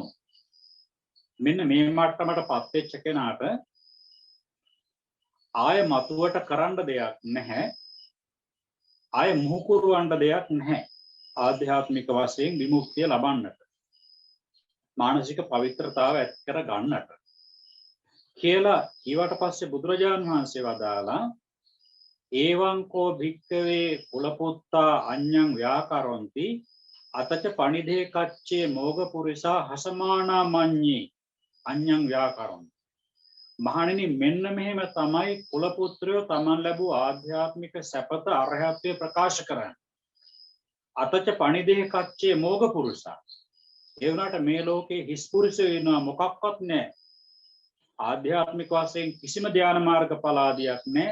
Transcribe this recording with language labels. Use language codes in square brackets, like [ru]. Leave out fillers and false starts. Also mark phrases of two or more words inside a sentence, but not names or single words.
[si] මෙන්න මේ මට්ටමට පත් වෙච්ච කෙනාට ආය මතුවට කරන්න දෙයක් නැහැ. ආය මුහුකුරවන්න දෙයක් නැහැ. ආධ්‍යාත්මික වශයෙන් විමුක්තිය ලබන්නට. මානසික පවිත්‍රතාව ඇති කර ගන්නට. කියලා ඊට පස්සේ බුදුරජාණන් වහන්සේ වදාලා [pi] ඒවංකෝ භික්කවේ කුලපුත්තා අඤ්ඤං ව්‍යාකරොන්ති [si] අතච පණිදේ කච්චේ මෝග පුරිසා හසමානා මඤ්ඤේ අඤ්ඤං ව්‍යාකරොන්ති. මහණෙනි මෙන්න මෙහෙම තමයි කුලපුත්‍රයෝ තමන් ලැබූ ආධ්‍යාත්මික සැපත අරහත්ත්වය ප්‍රකාශ කරන්නේ. [pi] අතච පණිදේ කච්චේ මෝග පුරුෂා. [si] ඒ වුණාට මේ ලෝකේ හිස් පුරුෂයෝ ඉන්නවා මොකක්වත් නැහැ. ආධ්‍යාත්මික වශයෙන් කිසිම ධ්‍යාන මාර්ග ඵලාදියක් නැහැ.